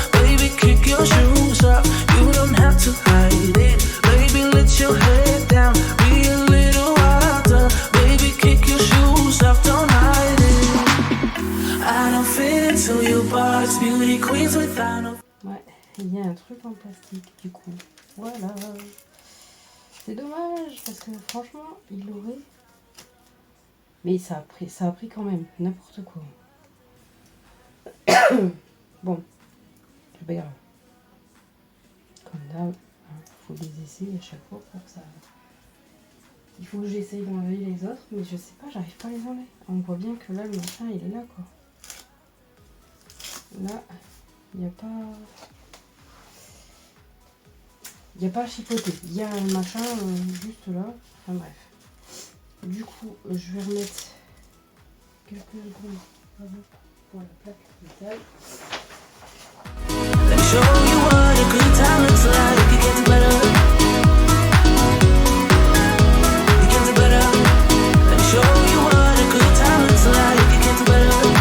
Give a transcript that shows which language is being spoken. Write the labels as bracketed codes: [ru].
[en] Baby, kick your shoes off, you don't have to hide it. Baby, let your head down, be a little wilder. Baby, kick your shoes off, don't hide it. I don't fit into your box, beauty queens without no... [fr] Ouais, il y a un truc en plastique du coup. Voilà. C'est dommage parce que franchement, il aurait... Mais ça a pris quand même, n'importe quoi. Bon, c'est pas grave. Comme d'hab, faut des essais à chaque fois pour que ça... Il faut que j'essaye d'enlever les autres, mais je sais pas, j'arrive pas à les enlever. On voit bien que là, le machin, il est là, quoi. Là, il n'y a pas... Il n'y a pas à chipoter. Il y a un machin juste là. Enfin bref. Du coup, je vais remettre quelques secondes pour la plaque métal. [en] Let me show you what a good time looks like. You can do better. You can do better. Let me show you what a good time looks like. You can do better.